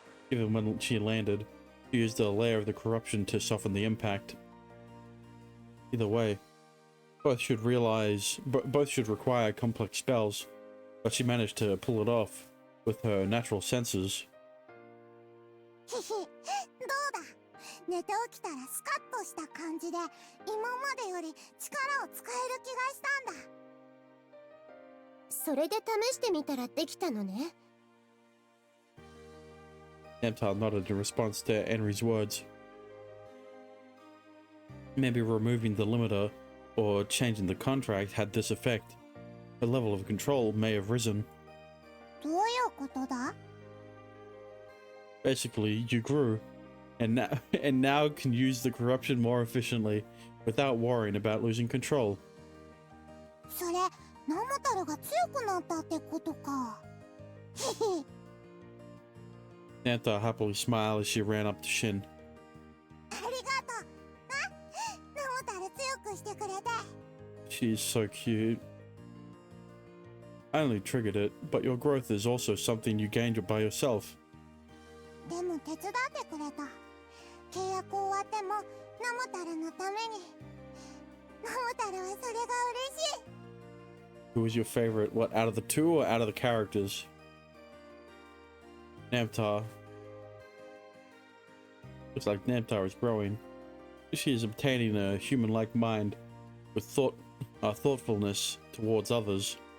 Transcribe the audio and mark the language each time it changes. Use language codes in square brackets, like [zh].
[en] Even when she landed, she used a layer of the corruption to soften the impact. Either way, both should require complex spells, but she managed to pull it off with her natural senses. [ja] へへ、どうだ。寝て起きたらスカッとした感じで、今までより力を使える気がしたんだ。それで試してみたらできたのね。 [en] Nemtar nodded in response to Henry's words. Maybe removing the limiter or changing the contract had this effect. Her level of control may have risen. [ja] どういうことだ？ [en] Basically, you grew, and now can use the corruption more efficiently without worrying about losing control. [ja] それ、ナモタルが強くなったってことか。へへ。 [en] Nemtar happily smiled as she ran up to Shin. [ja] ありがとう。あ、ナモタル強くしてくれて。 [en] She's so cute. I only triggered it, but your growth is also something you gained by yourself. [ja] でも手伝ってくれた。契約終わってもナモタルのために。ナモタルはそれが嬉しい。 [en] Who was your favorite? What, out of the two or out of the characters? Namtar. Looks like Namtar is growing. She is obtaining a human-like mind with thoughtfulness towards others.